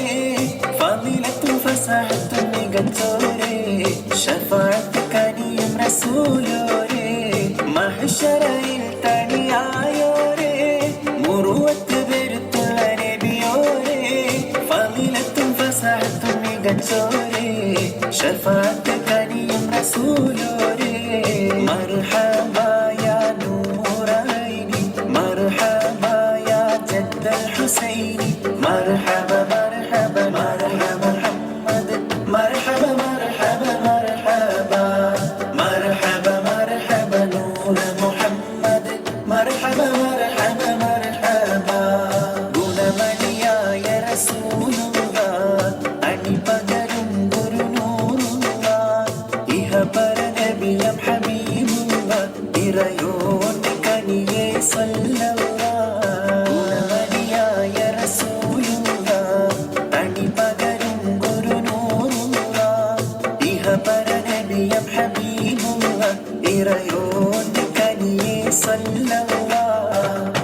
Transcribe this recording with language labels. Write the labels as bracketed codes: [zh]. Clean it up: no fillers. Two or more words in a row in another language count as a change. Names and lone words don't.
[ml] ഫളിലത്തും ഫസഹത്തും മികച്ചോരേ ശഫാഅത്ത് കനിയും റസൂലോരേ മഹ്ശറിൽ തനിയായോരേ മുറുവത്ത് പെരുത്തുള്ള നബിയോരേ ഫളിലത്തും ഫസഹത്തും മികച്ചോരേ ശഫാഅത്ത് കനിയും റസൂലോരേ മർഹബാ [ar] الحسيني مرحبا مرحبا مرحبا محمد مرحبا مرحبا مرحبا مرحبا مرحبا نور محمد مرحبا مرحبا مرحبا ഗുണമണിയായ [ml] റസൂലുള്ള അണിപകരും ഗുരുനൂറുള്ള ഇഹപര നബിയം ഹബീബുള്ള ഇറയോന്റെ കനിയെ സ്വല്ലല്ലാഹ് ഇറയോന്റെ കനിയെ സ്വല്ലല്ലാഹ്